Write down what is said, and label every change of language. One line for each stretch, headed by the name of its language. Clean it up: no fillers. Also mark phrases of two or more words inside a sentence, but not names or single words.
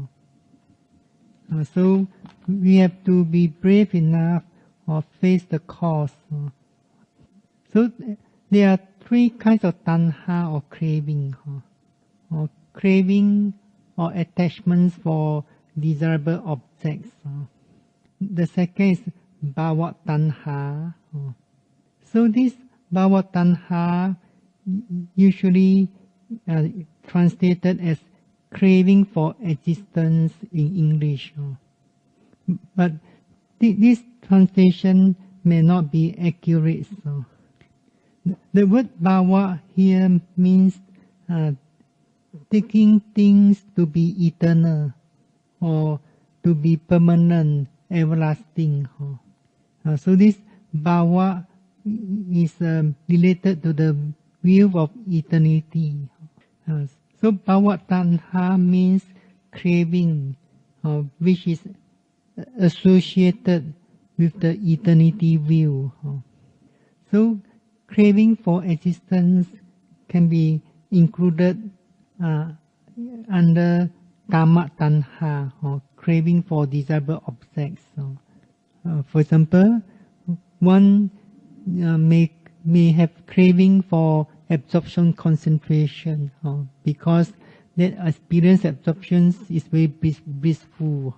English: So we have to be brave enough or face the cause. So there are three kinds of tanha or craving, or attachments for desirable objects. The second is
Pali: bhava tanha.
English: So this
Pali: bhava tanha
English: usually translated as craving for existence in English. But this translation may not be accurate. The word bhava here means taking things to be eternal or to be permanent, everlasting. So this bhava is related to the view of eternity. So
Pali: bhava tanha
English: means craving, which is associated with the eternity view. So craving for existence can be included under
Pali: kama tanha,
English: or craving for desirable objects. For example, one may have craving for absorption concentration, because that experience absorption is very blissful.